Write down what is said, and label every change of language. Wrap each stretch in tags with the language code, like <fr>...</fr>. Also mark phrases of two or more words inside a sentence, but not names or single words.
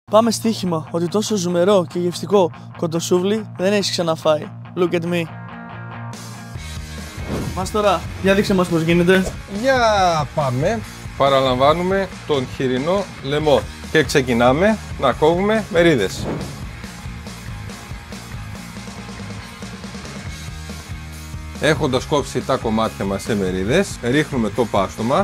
<el>Πάμε στοίχημα ότι τόσο ζουμερό και γευστικό κοντοσούβλι δεν έχεις ξαναφάει.</el> <en>Look at me.</en> <el>Μας τώρα, για δείξε μας πώς γίνεται. Για πάμε. Παραλαμβάνουμε τον χοιρινό λαιμό και ξεκινάμε να κόβουμε μερίδες. Έχοντας κόψει τα κομμάτια μας σε μερίδες, ρίχνουμε το πάστομα.</el>